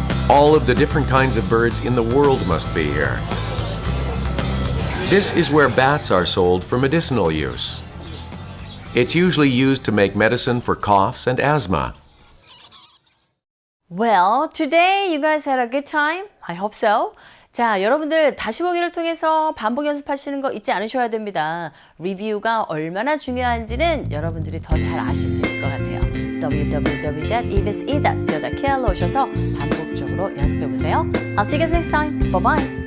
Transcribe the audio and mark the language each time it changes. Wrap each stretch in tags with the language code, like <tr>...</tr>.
<en>All of the different kinds of birds in the world must be here. This is where bats are sold for medicinal use. It's usually used to make medicine for coughs and asthma. Well, today you guys had a good time. I hope so.</en> <ko>자, 여러분들 다시 보기를 통해서 반복 연습하시는 거 잊지 않으셔야 됩니다. 리뷰가 얼마나 중요한지는 여러분들이 더 잘 아실 수 있을 것 같아요.</ko> <en>www.evsE.co.kr로</en> <ko>오셔서 반복적으로 연습해 보세요.</ko> <en>I'll see you guys next time. Bye bye.</en>